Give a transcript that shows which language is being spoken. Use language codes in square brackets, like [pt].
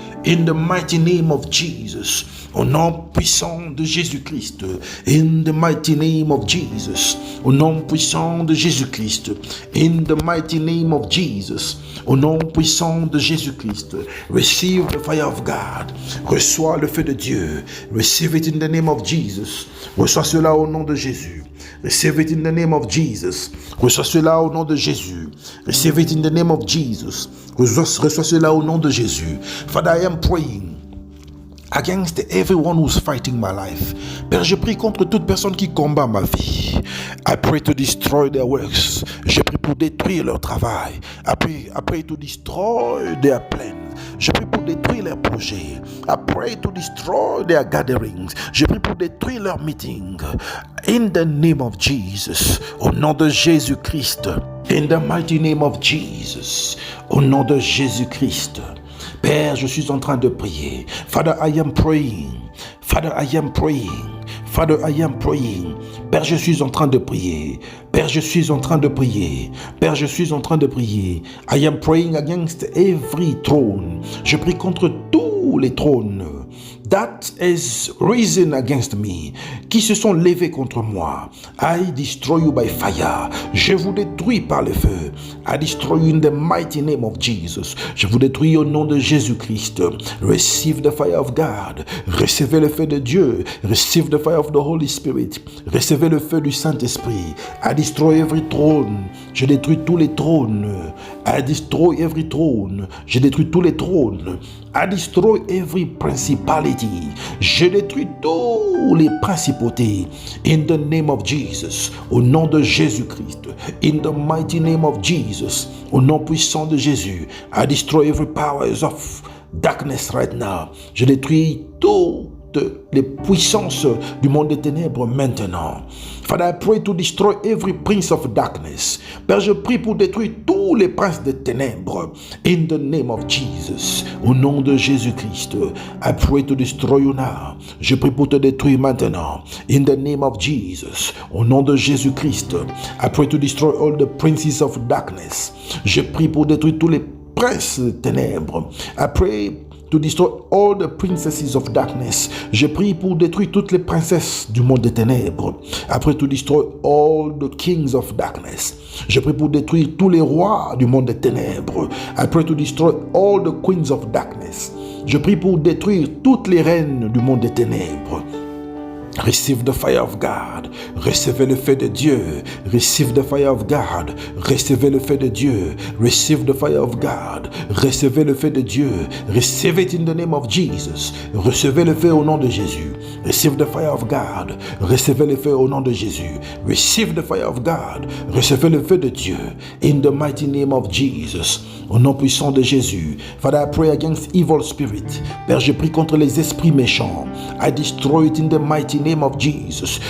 [en] In the mighty name of Jesus. [fr] Au nom puissant de Jésus-Christ. [en] In the mighty name of Jesus. [fr] Au nom puissant de Jésus-Christ. [en] In the mighty name of Jesus. [fr] Au nom puissant de Jésus-Christ. [en] Receive the fire of God. [fr] Reçois le feu de Dieu. [en] Receive it in the name of Jesus. [fr] Reçois cela au nom de Jésus. [en] Receive it in the name of Jesus. [fr] Reçois cela au nom de Jésus. [en] Receive it in the name of Jesus. [fr] Reçois cela au nom de Jésus. [en] Father, I am praying against everyone who's fighting my life. [fr] Père, je prie contre toute personne qui combat ma vie. [en] I pray to destroy their works. [fr] Je prie pour détruire leur travail. [en] I pray to destroy their plans. [fr] Je prie pour détruire leurs projets. [en] I pray to destroy their gatherings. [fr] Je prie pour détruire leurs meetings. [en] In the name of Jesus. [fr] Au nom de Jésus-Christ. [en] In the mighty name of Jesus. [fr] Au nom de Jésus-Christ. Père, je suis en train de prier. [en] Father, I am praying. Father, I am praying. Father, I am praying. [fr] Père, je suis en train de prier. Père, je suis en train de prier. Père, je suis en train de prier. [en] I am praying against every throne. [fr] Je prie contre tous les trônes [en] that is risen against me, [fr] qui se sont levés contre moi. [en] I destroy you by fire. [fr] Je vous détruis par le feu. [en] I destroy you in the mighty name of Jesus. [fr] Je vous détruis au nom de Jésus-Christ. [en] Receive the fire of God. [fr] Recevez le feu de Dieu. [en] Receive the fire of the Holy Spirit. [fr] Recevez le feu du Saint-Esprit. [en] I destroy every throne. [fr] Je détruis tous les trônes. [en] I destroy every throne. [fr] Je détruis tous les trônes. [en] I destroy every principality. [fr] Je détruis tous les principautés. [en] In the name of Jesus. [fr] Au nom de Jésus-Christ. [en] In the mighty name of Jesus. [fr] Au nom puissant de Jésus. [en] I destroy every powers of darkness right now. [fr] Je détruis toutes les puissances du monde des ténèbres maintenant. [en] Father, I pray to destroy every prince of darkness. [fr] Père, je prie pour détruire tous les princes des ténèbres. [en] In the name of Jesus. [fr] Au nom de Jésus-Christ. [en] I pray to destroy you now. [fr] Je prie pour te détruire maintenant. [en] In the name of Jesus. [fr] Au nom de Jésus-Christ. [en] I pray to destroy all the princes of darkness. [fr] Je prie pour détruire tous les princes des ténèbres. [en] I pray to destroy all the princesses of darkness. [fr] Je prie pour détruire toutes les princesses du monde des ténèbres. Après, [en] to destroy all the kings of darkness. [fr] Je prie pour détruire tous les rois du monde des ténèbres. [en] I pray to destroy all the queens of darkness. [fr] Je prie pour détruire toutes les reines du monde des ténèbres. [en] Receive the fire of God. [fr] Recevez le feu de Dieu. [en] Receive the fire of God. [fr] Recevez le feu de Dieu. [en] Receive the fire of God. [fr] Recevez le feu de Dieu. [en] Receive it in the name of Jesus. [fr] Recevez le feu au nom de Jésus. [en] Receive the fire of God. [fr] Recevez le feu au nom de Jésus. [en] Receive the fire of God. [fr] Recevez le feu de Dieu. [en] In the mighty name of Jesus. [fr] Au nom puissant de Jésus. [en] Father, I pray against evil spirit. [fr] Père, je prie contre les esprits méchants. [en] I destroy it in the mighty name of Jesus.